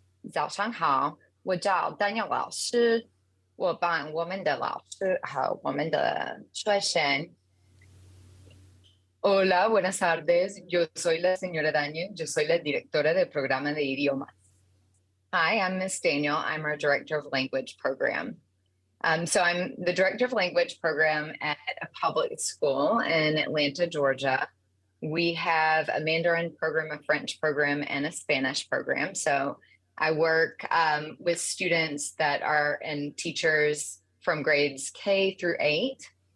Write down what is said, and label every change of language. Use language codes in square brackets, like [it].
[zh] 早上好，我叫丹尼尔老师，我帮我们的老师和我们的学生。 [es] Hola, buenas tardes. Yo soy la señora Daniel. Yo soy la directora del programa de idiomas. [en] Hi, I'm Miss Daniel. I'm our Director of Language Program. So I'm the Director of Language Program at a public school in Atlanta, Georgia. We have a Mandarin program, a French program, and a Spanish program. So I work with students and teachers from grades K-8.